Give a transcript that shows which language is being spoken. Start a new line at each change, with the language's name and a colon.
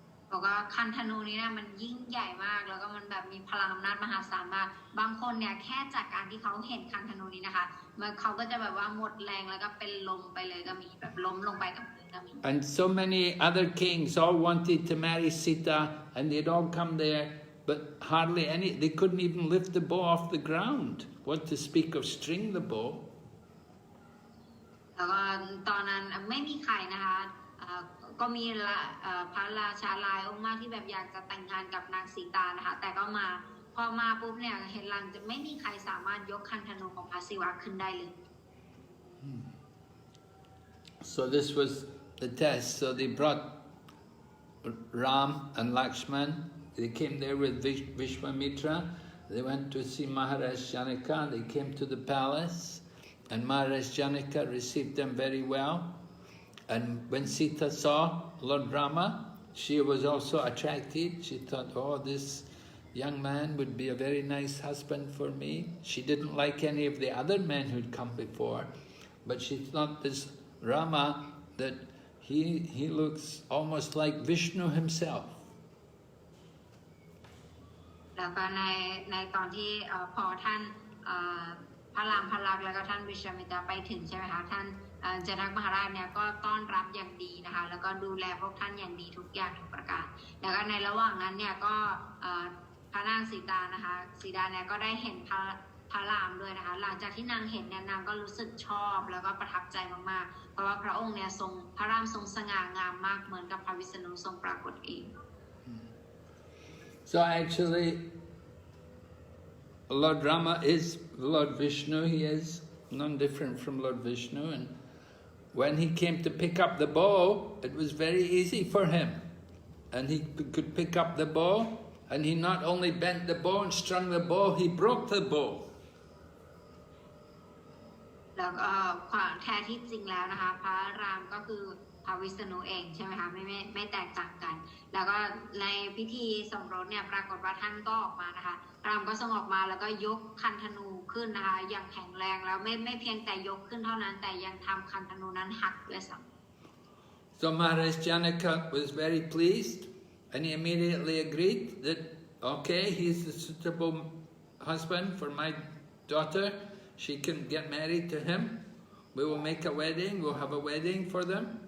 Thai: บอกว่าคันธนูนี้นะมันยิ่งใหญ่มากแล้วก็มันแบบมีพลังอำนาจมหาศาลมากบางคนเนี่ยแค่จากการที่เขาเห็นคันธนูนี้นะคะเขาก็จะแบบว่าหมดแรงแล้วก็เป็นลมไปเลยก็มีแบบล้มลงไปกับพื้นก็มี
English: And so many other kings all wanted to marry Sita and they'd all come there, but hardly any, they couldn't even lift the bow off the ground. What to speak of string the bow?
Thai: แล้วก็ตอนนั้นไม่มีใครนะคะก็มีพระราชาหลายองค์มากที่แบบอยากจะแต่งงานกับนางสีตานะคะแต่ก็พอมาปุ๊บเนี่ยเห็นหลังจะไม่มีใครสามารถยกคันธนูของพระศิวะขึ้นได้เลย
English: So this was the test. So they brought Ram and Lakshman. They came there with Vishwamitra. They went to see Maharaj Janaka. They came to the palace, and Maharaj Janaka received them very well. And when Sita saw Lord Rama, she was also attracted. She thought, oh, young man would be a very nice husband for me. She didn't like any of the other men who'd come before, but she thought this Rama, that he looks almost like Vishnu himself.
Thai: แล้วก็ในตอนที่พอท่านพระรามพระลักษณ์แล้วก็ท่านวิชามิตรไปถึงใช่ไหมคะท่านจนกมหาราชเนี่ยก็ต้อนรับอย่างดีนะคะแล้วก็ดูแลพวกท่านอย่างดีทุกอย่างทุกประการแล้วก็ในระหว่างนั้นเนี่ยก็พระนางสีดานะคะสีดาเนี่ยก็ได้เห็นพระรามด้วยนะคะหลังจากที่นางเห็นเนี่ยนางก็รู้สึกชอบแล้วก็ประทับใจมากๆเพราะว่าพระองค์เนี่ยทรงพระรามทรงสง่างามมากเหมือนกับพระวิษณุทรงปรากฏเอง
English: So actually Lord Rama is Lord Vishnu. He is none different from Lord Vishnu, and when he came to pick up the bow, it was very easy for him, and he could pick up the bow, and he not only bent the bow and strung the bow, he broke the bow.
Thai: แล้วก็แท้ที่จริงแล้วนะคะพระรามก็คือพระวิษณุเองใช่ไหมคะไม่แตกต่างกันแล้วก็ในพิธีสมรสเนี่ยปรากฏว่าท่านก็ออกมานะคะรามก็ทรงออกมาแล้วก็ยกคันธนูขึ้นนะคะอย่างแข็งแรงแล้วไม่เพียงแต่ยกขึ้นเท่านั้นแต่ยังทำคันธนูนั้นหักด้วยซ้ำ
English: So Maharaja Janaka was very pleased, and he immediately agreed that okay, he's the suitable husband for my daughter. She can get married to him. We will make a wedding. We'll have a wedding for them.